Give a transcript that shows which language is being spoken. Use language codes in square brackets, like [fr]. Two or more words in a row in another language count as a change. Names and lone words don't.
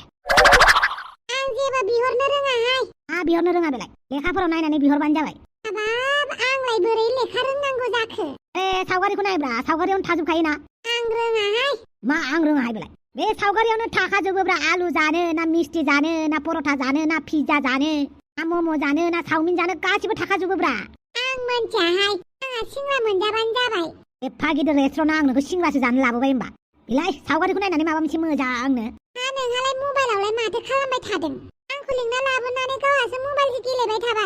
[brx] आं जेबो बिहरनो रोङाहाय मा बिहरनो रोङा बेलाय लेखाफोराव नायनानै बिहरबानो जाबाय हाबाब आंलाय बोरै लेखा रोंनांगौ जाखो सावगारिखौ नायब्रा सावगारियावनो थाजोबखायोना आं रोङाहाय मा आं रोङाहाय बेलाय बे सावगारियावनो थाखाजोबोब्रा आलु जानो ना मिस्टि जानो ना पर'था जानो ना पिज्जा जानो ना मम' जानो ना चाउमिन जानो गासिबो थाखाजोबोब्रा आं मोनथियाहाय आंहा सिंग्रा मोनजाबानो जाबाय एफा गिदिर रेस्टुरेन्टआव आं नोंखौ सिंग्रासो जानो लाबोबाय होमबा बेलाय सावगारिखौ नायनानै माबा मोनसे मोजांनो नोंहालाय मबाइलावलाय माथो खालामबाय थादों आंखौ लिंना लाबोनानै गावहासो मबाइलजों गेलेबाय थाबाय